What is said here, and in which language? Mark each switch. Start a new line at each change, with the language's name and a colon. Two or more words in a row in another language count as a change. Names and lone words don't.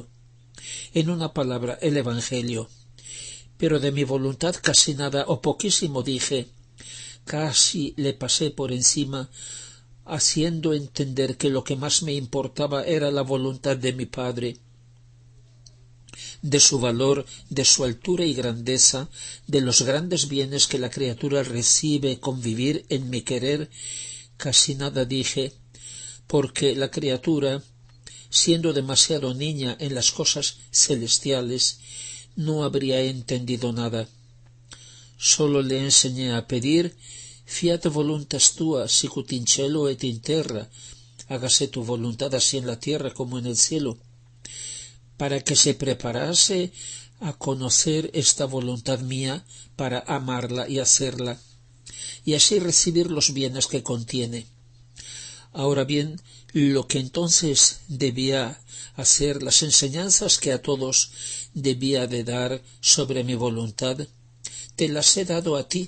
Spanish: En una palabra, el Evangelio. Pero de mi voluntad casi nada o poquísimo dije, casi le pasé por encima, haciendo entender que lo que más me importaba era la voluntad de mi Padre, de su valor, de su altura y grandeza, de los grandes bienes que la criatura recibe con vivir en mi querer. Casi nada dije, porque la criatura, siendo demasiado niña en las cosas celestiales, no habría entendido nada. Sólo le enseñé a pedir:
Latin: fiat voluntas tua sicut in cielo et in terra,
Spanish: hágase tu voluntad así en la tierra como en el cielo, para que se preparase a conocer esta voluntad mía, para amarla y hacerla, y así recibir los bienes que contiene. Ahora bien, lo que entonces debía hacer, las enseñanzas que a todos debía de dar sobre mi voluntad, te las he dado a ti.